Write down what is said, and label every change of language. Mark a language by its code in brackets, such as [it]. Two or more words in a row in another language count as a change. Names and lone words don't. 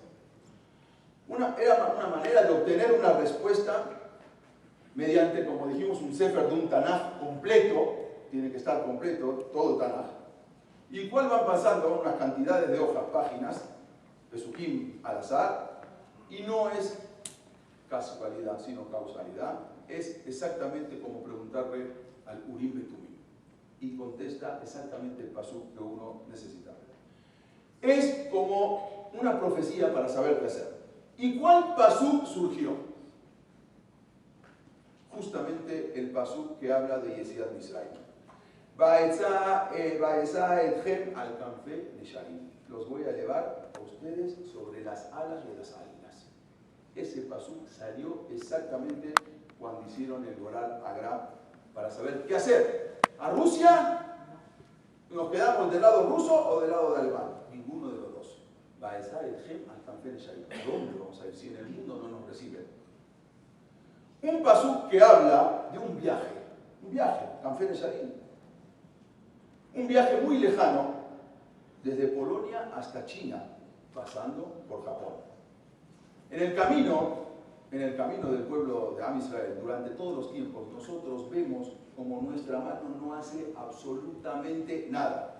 [es] Era una manera de obtener una respuesta mediante, como dijimos, un sefer de un Tanaj completo, tiene que estar completo, todo el Tanaj, y cuál van pasando unas cantidades de hojas, páginas, pesukim al azar, y no es casualidad, sino causalidad, es exactamente como preguntarle al Urim Betumim, y contesta exactamente el pasuk que uno necesita. Es como una profecía para saber qué hacer. ¿Y cuál pasuk surgió? Justamente el pasuk que habla de [he] יציאת מצרים. ואשא אתכם על כנפי נשרים. [es] Los voy a elevar a ustedes sobre las alas de las águilas. Ese pasuk salió exactamente cuando hicieron el Goral Agra para saber qué hacer. ¿A Rusia? ¿Nos quedamos del lado ruso o del lado de alemán? Ninguno de los dos. [he] ואשא אתכם על כנפי נשרים. [es] ¿A dónde vamos a ir si en el mundo no nos reciben? Un pasuk que habla de un viaje, [he] כנפי נשרים. [es] Un viaje muy lejano, desde Polonia hasta China, pasando por Japón. En el camino del pueblo de [he] עם ישראל, [es] durante todos los tiempos, nosotros vemos como nuestra mano no hace absolutamente nada.